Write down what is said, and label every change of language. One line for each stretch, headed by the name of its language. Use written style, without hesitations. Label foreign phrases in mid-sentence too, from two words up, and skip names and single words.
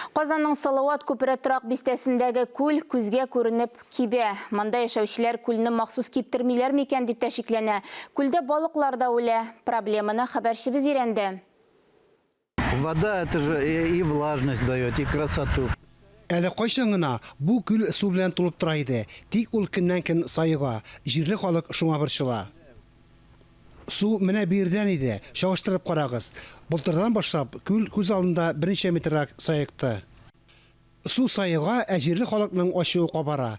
Tatar: Казанның Салауат көпірі тұрақ бистесіндегі күл күзге көрініп кибе. Манда яшәүчеләр күлні махсус киптермиләр микән дип тәшикләнә. Күлдә балыклар да үлә. Проблеманы хәбәрчебез өйрәнде.
Russian: Вода это же и влажность дает, и красоту.
Tatar: Әле кайчан бу күл су белән тулып тора иде. Тик ул көннән-көн сайыга. Җирле халык шуңа борчыла. Су менә бирдән иде. Чагыштырып карагыз. Былтырдан башлап күл күз алдында берничә метрак сайыкты. Су сайыга, җирле халыкның ачуы кабара.